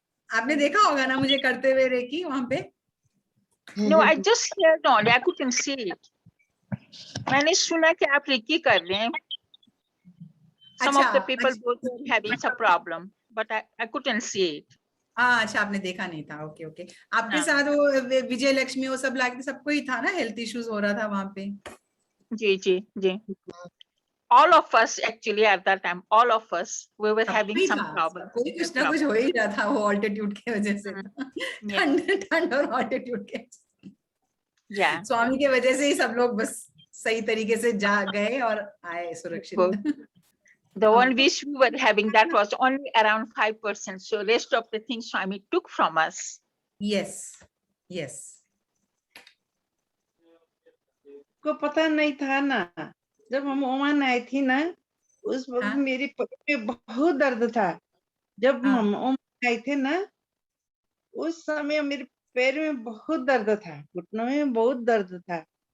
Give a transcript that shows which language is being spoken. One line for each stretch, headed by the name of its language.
Hindi: आपने देखा होगा ना मुझे करते हुए रेकी वहां पे?
English: No, I just heard only. I couldn't see it.
Hindi: मैंने सुना कि आप रेकी कर रहे हैं.
English: Some of the people were having some problem, but I couldn't see it.
Hindi: हाँ, अच्छा आपने देखा नहीं था। Okay okay. आपके साथ वो विजय लक्ष्मी वो सब लाके सबको ही था ना, हेल्थ इश्यूज हो रहा था वहां पे? जी।
English: All of us actually at that time, all of us, we were having some problem.
Hindi: कोई कुछ ना कुछ हो ही रहा था वो ऑल्टीट्यूड की वजह से, ठंड और ऑल्टीट्यूड के। स्वामी के वजह से ही सब लोग बस सही तरीके से जा गए और आए सुरक्षित।
English: The one which we were having, that was only around 5%. So rest of the things Swami took from us. Yes.
Hindi: को पता नहीं था ना, जब हम ओमान आई थी ना, उस वक्त मेरी पेट में बहुत दर्द था। जब हम ओमान आए थे ना, उस समय मेरे पैर में बहुत दर्द था, घुटनों में बहुत दर्द था।